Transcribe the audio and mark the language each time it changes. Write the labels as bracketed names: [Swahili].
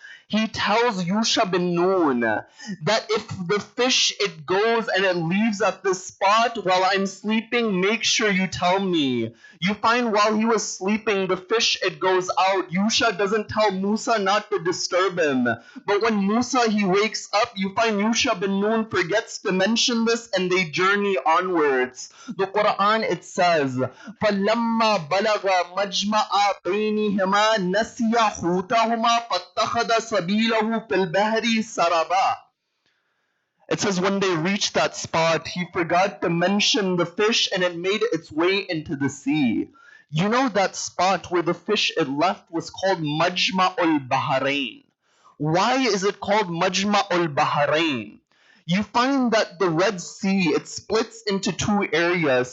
[English] He tells Yusha bin Nun that if the fish, it goes and it leaves at this spot while I'm sleeping, make sure you tell me. You find while he was sleeping, the fish, it goes out. Yusha doesn't tell Musa not to disturb him. But when Musa, he wakes up, you find Yusha bin Nun forgets to mention this and they journey onwards. The Quran, it says, [Arabic] فَلَمَّا بَلَغَ مَجْمَعَ بَيْنِهِمَا نَسِيَ حُوتَهُمَا فَاتَّخَذَ سَبِيلَهُ فِي الْبَحْرِ سَرَبًا. [English] It says when they reached that spot, he forgot to mention the fish and it made its way into the sea. That spot where the fish it left was called Majma'ul Bahrain. Why is it called Majma'ul Bahrain? You find that the Red Sea, it splits into two areas.